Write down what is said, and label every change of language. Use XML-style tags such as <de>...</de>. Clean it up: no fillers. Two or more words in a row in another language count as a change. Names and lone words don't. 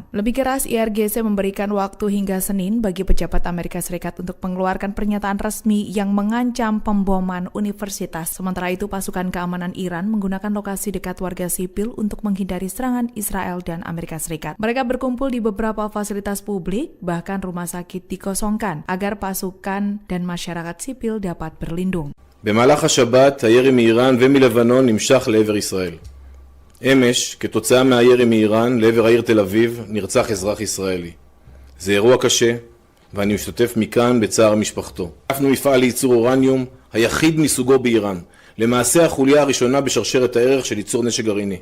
<id>Lebih keras, IRGC memberikan waktu hingga Senin bagi pejabat Amerika Serikat untuk mengeluarkan pernyataan resmi yang mengancam pemboman universitas. Sementara itu, pasukan keamanan Iran menggunakan lokasi dekat warga sipil untuk menghindari serangan Israel dan Amerika Serikat. Mereka berkumpul di beberapa fasilitas publik, bahkan rumah sakit dikosongkan, agar pasukan dan masyarakat sipil dapat berlindung.</id> <he>במהלך השבת הירי מאיראן ומלבנון נמשך לעבר ישראל. אמש, כתוצאה מהירי מאיראן לעבר העיר תל אביב, נרצח אזרח ישראלי. זה אירוע קשה, ואני משתתף מכאן בצער משפחתו. תקפנו מפעל לייצור אורניום, היחיד מסוגו באיראן, למעשה החוליה הראשונה בשרשרת הערך של ייצור נשק גרעיני.</he>